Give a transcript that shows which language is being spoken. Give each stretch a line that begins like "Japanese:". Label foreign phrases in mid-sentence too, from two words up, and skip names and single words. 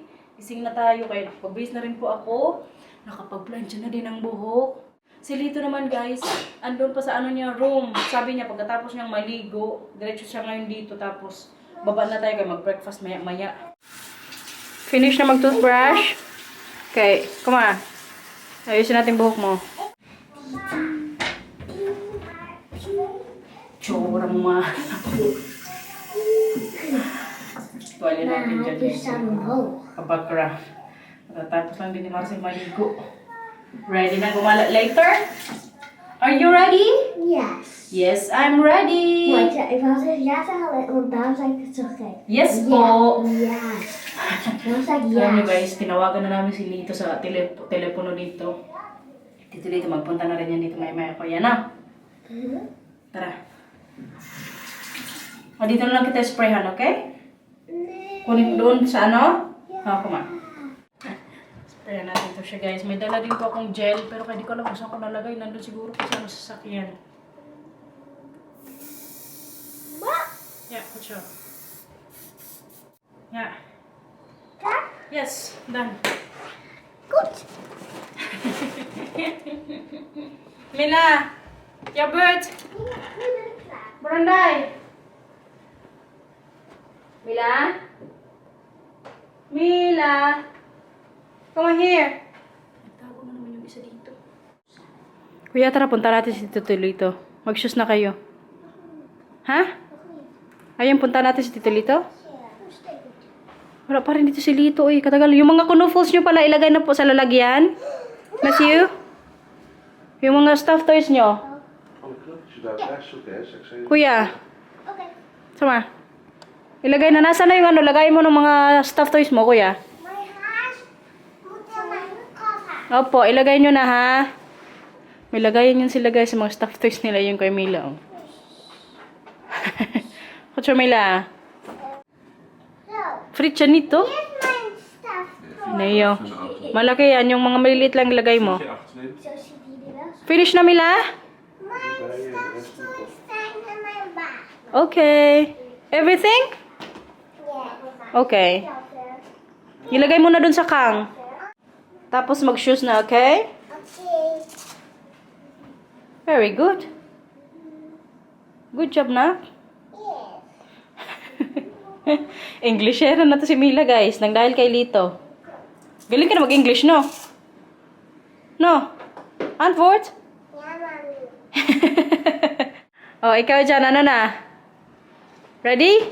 Filipino: Gising na tayo kaya nakapag-base na rin po ako. Nakapag-plancha na din ang buhok. Si Lito naman, guys, andun pa sa niya room. Sabi niya pagkatapos niyang maligo, diretso siya ngayon dito tapos baba na tayo kaya mag-breakfast maya-maya. Finish na mag-toothbrush.
English: Okay, come on.
Filipino: Ayusin natin buhok mo. Tsura mo ma. Tuwalya natin dyan. Kapag-craft. Tapos lang din ni Marcel maligo. Ready na gumala later?
English: Are you ready? Yes. Yes, I'm ready.
Dutch: Maar ik was er ja zeggen, want daarom zei ik het zo gek.
English: Yes po.
Dutch: Ja. Daarom zei ik
Filipino: Alam niyo
Dutch: ja.
Filipino: guys, tinawagan na namin si Lito sa telepono dito. Dito, magpunta na rin yan dito maya-maya ko. Yan na. Tara. O, dito na lang kita sprayhan, okay? Kunin doon sa kuma. Sprayan natin ito siya, guys. May dala din po akong gel, pero kaya di ko alam kung saan ko nalagay. Nandun siguro ko sa sasakyan.
English: Yeah, put siya. Yeah. Yes, done.
Dutch: Goed. Mila!
English: Your bird! Branday! Mila? Mila! Come on here!
Filipino: Nagtago na naman yung isa dito. Kuya, tara, punta natin si Tito Lito. Mag-shoes na kayo. Ha? Ayun, punta natin si Tito Lito? Wala pa rin dito si Lito, eh. Katagal. Yung mga kunufuls nyo pala, ilagay na po sa lalagyan. Matthew? Yung mga
English: stuffed toys
Filipino: nyo. Kuya.
Dutch: Oké.
Filipino: Sama. Ilagay na. Nasaan na yung lagay mo ng mga
English: stuffed toys
Filipino: mo, kuya?
Dutch: Mijn haas moet in mijn koffer.
Filipino: Opo, ilagay nyo na, ha? May lagayan yun sila, guys, sa mga
English: stuffed toys
Filipino: nila yung kay Mila, oh. Kutsa, Mila.
Dutch: Zo.
Filipino: Fritz yan nito.
Dutch: Hier is mijn staf.
Filipino: Nayo. Malaki yan. Yung mga maliliit lang ilagay mo.
Dutch: Zo ziet hij er wel.
Filipino: Finish na, Mila?
Dutch: Mijn stafstoys zijn in mijn baag.
English: Okay. Everything?
Dutch: Ja.
Filipino: Okay. Ilagay mo na dun sa kang. Tapos mag-shoes na, okay?
Dutch: Oké.
English: Very good. Good job na. Yes.
Filipino: Englishera na to si Mila, guys. Nang dahil kay Lito. Galing ka na mag-English, no? No?
Dutch: Antwoord? Ja, mami.
Filipino: Oh, ikaw dyan. Ano na? Ready?